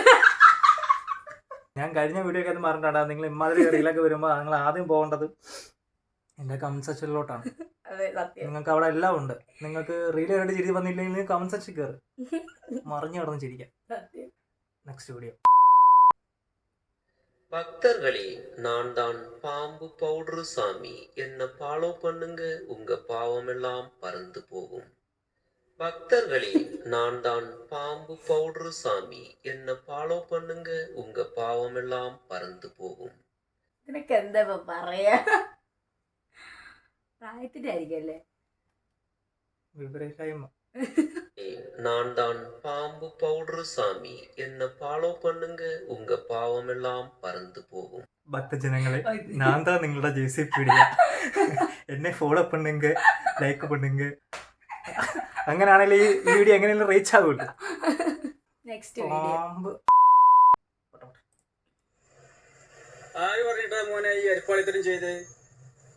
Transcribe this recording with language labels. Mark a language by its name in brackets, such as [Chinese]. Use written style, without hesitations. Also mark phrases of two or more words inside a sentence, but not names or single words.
[Malayalam] ഞാൻ കഴിഞ്ഞ വീഡിയോ ഒക്കെ പറഞ്ഞിട്ടാ, നിങ്ങൾ ഇമാതിരി റീലൊക്കെ വരുമ്പോൾ നിങ്ങൾ ആദ്യം പോകേണ്ടത് എന്റെ കമന്റ് സെക്ഷനിലോട്ടാണ്. നിങ്ങൾക്ക് അവിടെ എല്ലാം ഉണ്ട്. നിങ്ങൾക്ക് റീൽ കണ്ടിട്ട് ചിരി വന്നില്ലെങ്കിൽ കമന്റ് സെക്ഷൻ കയറി മറിഞ്ഞു കിടന്ന് ചിരിക്കാം. നെക്സ്റ്റ് വീഡിയോ. [Tamil] பக்தர்களே, நான் தான் பாம்பு பவுடர் சாமி. என்ன ஃபாலோ பண்ணுங்க, உங்க பாவமெல்லாம் பறந்து போகும். பக்தர்களே, நான் தான் பாம்பு பவுடர் சாமி. என்ன ஃபாலோ பண்ணுங்க, உங்க பாவமெல்லாம் பறந்து போகும். [Malayalam] നിനക്ക് എന്താ പറയാ? പ്രായത്തിന്റെ ആയിരിക്കല്ലേ? [Tamil] நான் தான் பாம்பு பவுடர் சாமி. என்ன ஃபாலோ பண்ணுங்க, உங்க பாவமெல்லாம் பறந்து போகும். [Malayalam] ഭക്തജനങ്ങളെ, ഞാൻ താ നിങ്ങളുടെ ജെസിബി. എന്നെ [Tamil] ஃபாலோ பண்ணுங்க, லைக் பண்ணுங்க. [Malayalam] അങ്ങനെയാണെങ്കിൽ ഈ വീഡിയോ എങ്ങനെയെങ്കിലും റീച്ച് ആകുമല്ലോ. നെക്സ്റ്റ് വീഡിയോ. ആര് പറഞ്ഞിട്ടാ മോനെ ഈ അരിപ്പാളിത്തരം ചെയ്ത്?